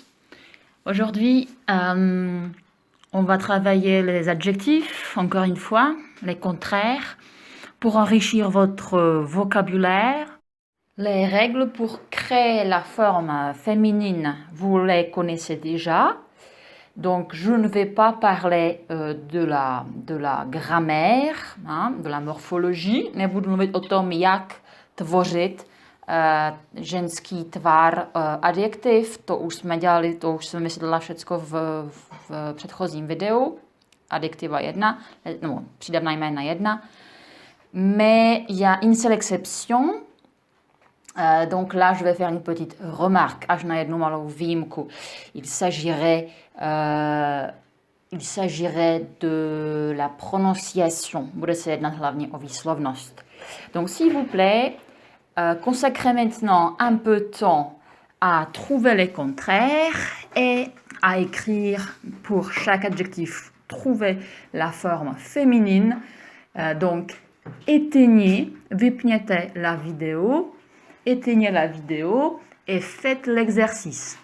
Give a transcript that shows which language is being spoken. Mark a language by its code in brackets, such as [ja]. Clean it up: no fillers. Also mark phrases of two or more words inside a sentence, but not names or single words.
[fr] Aujourd'hui, on va travailler les adjectifs, encore une fois, les contraires, pour enrichir votre vocabulaire. Les règles pour créer la forme féminine, vous les connaissez déjà. Donc, je ne vais pas parler de la grammaire, de la morfologie. [cs] Nebudu mluvit o tom, jak tvořit ženský tvar adjektiv. To už jsme dělali, to už jsem vysvětlila všecko v předchozím videu. Adjektiva 1, no, přídavná jména 1. [fr] Mais il y a une seule exception. Donc là, je vais faire une petite remarque. [cs] Až na jednu malou výjimku. [fr] Il s'agirait de la prononciation. [cs] Bude se jednat hlavně o výslovnost. [fr] Donc, s'il vous plaît, consacrez maintenant un peu de temps à trouver les contraires et à écrire pour chaque adjectif, trouver la forme féminine. Donc, vypněte la vidéo, éteignez la vidéo et faites l'exercice.